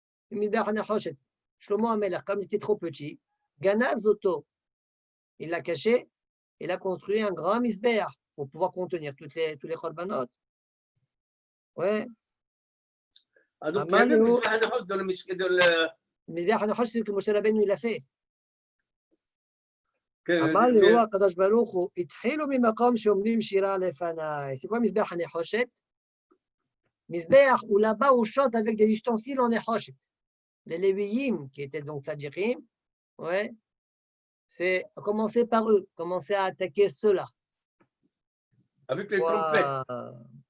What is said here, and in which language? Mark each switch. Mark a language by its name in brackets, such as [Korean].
[French] Le Misbech Hanechoshet, Shlomo HaMelech, comme il était trop petit, Gana Zoto, il l'a caché, il a construit un grand Misbech pour pouvoir contenir tous les korbanot. Ouais. donc, il y avait Misbech Hanechoshet dans le Misbech Hanechoshet, c'est ce que Moshe Rabbeinu il a fait. [Hebrew] אמר לי הוא הקדוש ברוך הוא, התחילו ממקום שאומרים שירה לפניי. [French] C'est quoi Misbech HaNechoshet? Misbech, où là-bas on chante avec des ustensiles en Nechoshet. Les Lévi'im, qui étaient donc Tzadikim, ouais, c'est commencer par eux, commencer à attaquer ceux-là. Avec les trompettes.